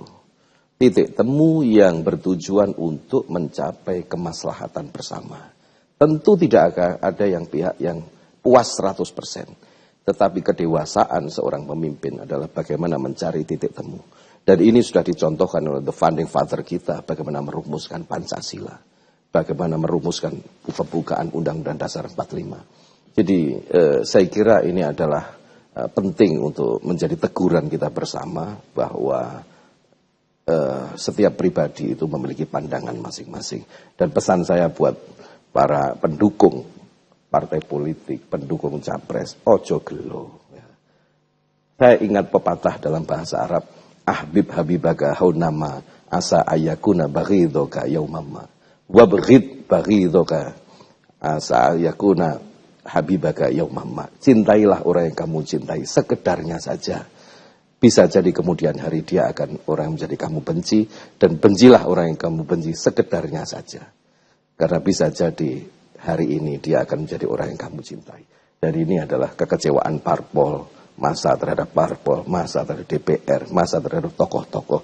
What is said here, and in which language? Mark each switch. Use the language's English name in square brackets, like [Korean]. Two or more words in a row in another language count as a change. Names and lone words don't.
[Indonesian] Titik temu yang bertujuan untuk mencapai kemaslahatan bersama. Tentu tidak akan ada yang pihak yang puas 100%. Tetapi kedewasaan seorang pemimpin adalah bagaimana mencari titik temu. Dan ini sudah dicontohkan oleh [English] the founding father [Indonesian] kita, bagaimana merumuskan Pancasila. Bagaimana merumuskan pembukaan Undang-Undang Dasar 45. Jadi saya kira ini adalah penting untuk menjadi teguran kita bersama bahwa setiap pribadi itu memiliki pandangan masing-masing. Dan pesan saya buat para pendukung partai politik, pendukung capres, [Javanese] ojo gelo. [Indonesian] Saya ingat pepatah dalam bahasa Arab, [Arabic] أحبب حبيبك هونا ما عسى أن يكون بغيضك يوما ما وأبغض بغيضك عسى أن يكون حبيبك يوما ما. [Indonesian] Cintailah orang yang kamu cintai sekedarnya saja. Bisa jadi kemudian hari dia akan orang yang menjadi kamu benci, dan bencilah orang yang kamu benci sekedarnya saja. Karena bisa jadi hari ini dia akan menjadi orang yang kamu cintai. Dan ini adalah kekecewaan parpol, masa terhadap parpol, masa terhadap DPR, masa terhadap tokoh-tokoh.